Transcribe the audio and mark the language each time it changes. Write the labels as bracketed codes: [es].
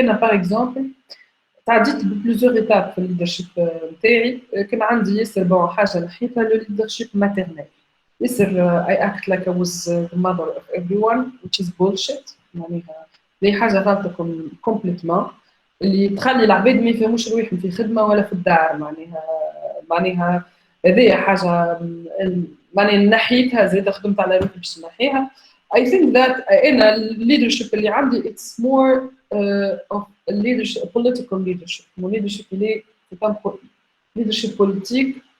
[ar] أنا [fr] par exemple [ar] تعديت ببلوزيغ إيتاب في الليدرشيب نتاعي. كان عندي ياسر بون حاجة نحيتها لو [fr] leadership maternel. [ar] ياسر [en] I act like I was the mother of everyone which is bullshit. [ar] معناها هي حاجة غلطة كومبليتمون اللي تخلي العباد ما يفهموش رواحهم في خدمة ولا في الدار. معناها هذه حاجة معناها نحيتها زيادة خدمت على روحي باش نحيها. [en] I think that [ar] أنا [en] leadership [ar] اللي عندي [en] it's more of a leadership, a political leadership. [fr] Mon leadership c'est un leadership politique.